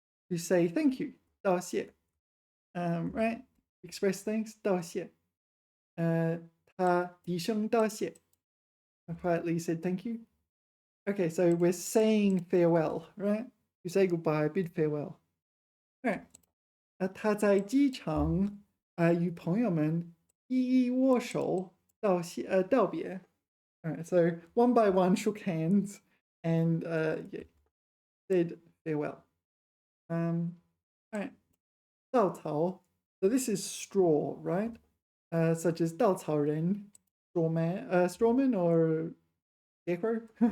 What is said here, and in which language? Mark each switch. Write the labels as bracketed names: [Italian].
[English] To say thank you. 道谢.Right? Express thanks. 道谢. [Chinese] 他低声道谢. [English] I quietly said thank you. Okay, so we're saying farewell, right? You say goodbye, bid farewell. All right. [Chinese] 他在机场与朋友们一一握手道别. [English] All right, so one by one shook hands and yeah, said farewell. All right. 稻草.So this is straw, right? Such as 稻草人, strawman or scarecrow.